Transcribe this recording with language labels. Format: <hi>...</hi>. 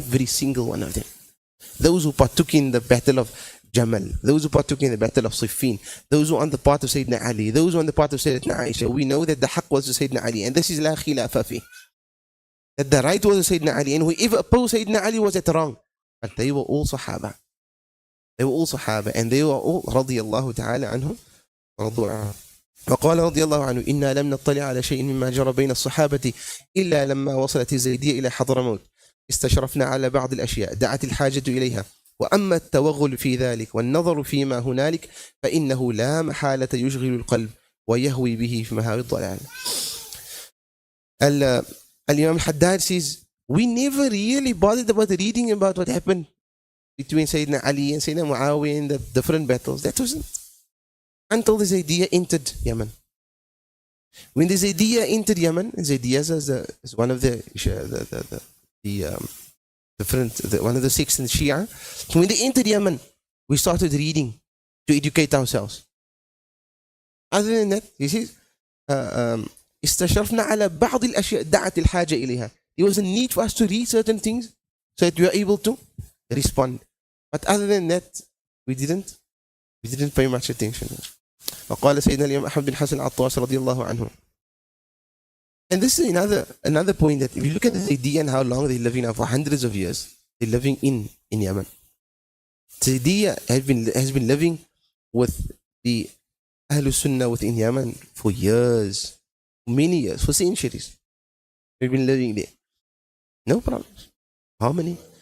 <en>Every single one of them. Those who partook in the battle of Jamal, those who partook in the battle of Siffin, those who are on the part of Sayyidina Ali, those who are on the part of Sayyidina Aisha, we know that the haqq was to Sayyidina Ali, and this is la khilafa fi. That the right was to Sayyidina Ali, and whoever opposed Sayyidina Ali was at wrong. But they were all Sahaba. They were all Sahaba, and they were all</en> <ar>رضي الله تعالى عنهم ورضوا عنه. وقال رضي الله عنه إنا لم نطلع على شيء مما جرى بين الصحابة إلا لما وصلت الزيدية إلى حضرموت استشرفنا على بعض الأشياء دعت الحاجة إليها وأما التوغل في ذلك والنظر فيما هنالك فإنه لا محالة يشغل القلب ويهوي به في مهاوي الضلال.</ar> <en>Al-Imam al-Haddad says, we never really bothered about reading about what happened between Sayyidina Ali and Sayyidina Muawiyah in the different battles. That wasn't. until the Zaydiyya entered Yemen. When the Zaydiyya entered Yemen, Zaydiyya is one of one of the sects in Shia. When they entered Yemen, we started reading to educate ourselves. Other than that, he says,</en> <ar>استشرفنا على بعض الأشياء دعت الحاجة إليها.</ar> <en>There was a need for us to read certain things so that we are able to respond. But other than that, we didn't pay much attention.</en> <ar>وقال سيدنا الإمام أحمد بن حسن العطاس رضي الله عنه.</ar> <en>And this is another point, that if you look at the idea and how long they're living now, for hundreds of years, they're living in Yemen. The idea has been living with the Ahlul Sunnah within Yemen for years, many years, for centuries. We've been living there. No problems. How many?</en>